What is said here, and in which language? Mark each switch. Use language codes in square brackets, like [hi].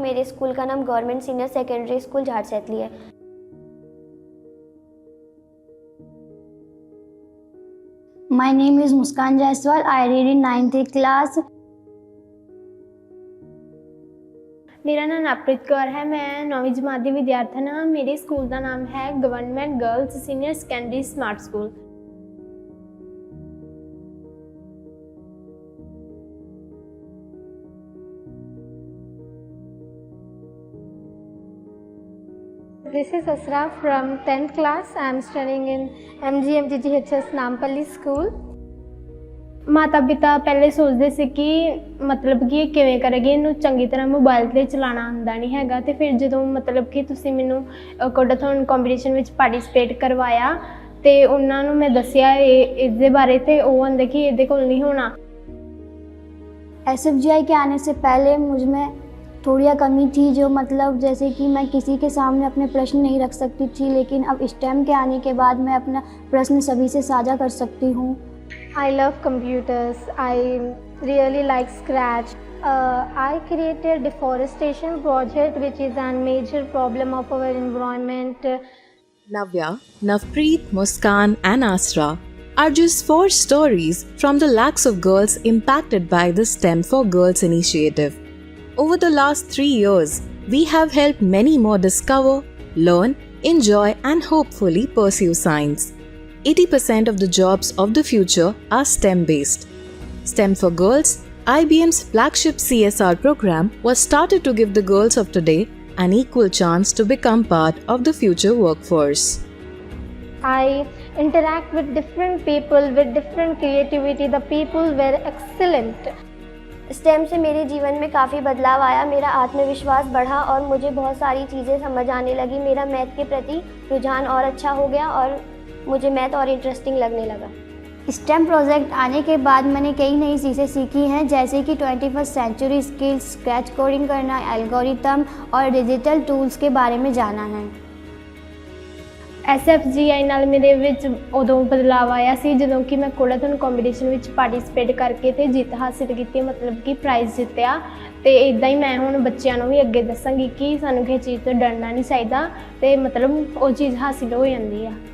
[hi] मेरे स्कूल का नाम गवर्नमेंट सीनियर सेकेंडरी स्कूल झारसैतली है। [en] My name is Muskan Jaiswal. I read in 9th class. [hi] मेरा नाम नवप्रीत कौर है। [pa] मैं 9वीं जमात ਦੀ ਵਿਦਿਆਰਥਣ ਹਾਂ। ਮੇਰੇ ਸਕੂਲ ਦਾ ਨਾਮ ਹੈ government girls senior secondary smart school. [en] This is Asra from 10th class. I am studying in MGMGGHS Nampally school. [pa] ਮਾਤਾ ਪਿਤਾ ਪਹਿਲੇ ਸੋਚਦੇ ਸੀ ਕਿ ਮਤਲਬ ਕਿ ਇਹ ਕਿਵੇਂ ਕਰੇਗੀ, ਇਹਨੂੰ ਚੰਗੀ ਤਰ੍ਹਾਂ ਮੋਬਾਈਲ 'ਤੇ ਚਲਾਉਣਾ ਆਉਂਦਾ ਨਹੀਂ ਹੈਗਾ। ਅਤੇ ਫਿਰ ਜਦੋਂ ਮਤਲਬ ਕਿ ਤੁਸੀਂ ਮੈਨੂੰ ਕੋਡਾਥੋਨ ਕੰਪੀਟੀਸ਼ਨ ਵਿੱਚ ਪਾਰਟੀਸਪੇਟ ਕਰਵਾਇਆ ਅਤੇ ਉਹਨਾਂ ਨੂੰ ਮੈਂ ਦੱਸਿਆ ਇਸਦੇ ਬਾਰੇ, ਅਤੇ ਉਹ ਕਹਿੰਦੇ ਕਿ ਇਹਦੇ ਕੋਲ ਨਹੀਂ ਹੋਣਾ। [hi] SFGI के आने से पहले मुझ में थोड़ी कमी थी, जो मतलब जैसे कि मैं किसी के सामने अपने प्रश्न नहीं रख सकती थी, लेकिन अब STEM के आने के बाद मैं अपना प्रश्न सभी से साझा कर सकती हूँ। [en] I love computers. I really like Scratch. I created deforestation project, which is a major problem of our environment. Navya, Navpreet, Muskan and Asra are just 4 stories from the lakhs of girls impacted by the STEM for Girls initiative. Over the last 3 years, we have helped many more discover, learn, enjoy and hopefully pursue science. 80% of the jobs of the future are STEM-based. STEM for Girls, IBM's flagship CSR program, was started to give the girls of today an equal chance to become part of the future workforce. I interact with different people with different creativity. The people were excellent. [hi] STEM से मेरे जीवन में काफ़ी बदलाव आया। मेरा आत्मविश्वास बढ़ा और मुझे बहुत सारी चीज़ें समझ आने लगी। मेरा मैथ के प्रति रुझान और अच्छा हो गया और मुझे मैथ और इंटरेस्टिंग लगने लगा। STEM प्रोजेक्ट आने के बाद मैंने कई नई चीज़ें सीखी हैं, जैसे कि 21st century skills, scratch coding करना, एल्गोरिथम और डिजिटल टूल्स के बारे में जाना है। [pa] SFGI ਨਾਲ ਮੇਰੇ ਵਿੱਚ ਉਦੋਂ ਬਦਲਾਵ ਆਇਆ ਸੀ ਜਦੋਂ ਕਿ ਮੈਂ ਕੋਡਾਥੋਨ ਕੰਪੀਟੀਸ਼ਨ ਵਿੱਚ ਪਾਰਟੀਸਪੇਟ ਕਰਕੇ ਤੇ ਜਿੱਤ ਹਾਸਿਲ ਕੀਤੀ, ਮਤਲਬ ਕਿ ਪ੍ਰਾਈਜ਼ ਜਿੱਤਿਆ। ਅਤੇ ਇੱਦਾਂ ਹੀ ਮੈਂ ਹੁਣ ਬੱਚਿਆਂ ਨੂੰ ਵੀ ਅੱਗੇ ਦੱਸਾਂਗੀ ਕਿ ਸਾਨੂੰ ਕਿਸੇ ਚੀਜ਼ ਤੋਂ ਡਰਨਾ ਨਹੀਂ ਚਾਹੀਦਾ ਅਤੇ ਮਤਲਬ ਉਹ ਚੀਜ਼ ਹਾਸਿਲ ਹੋ ਜਾਂਦੀ ਆ।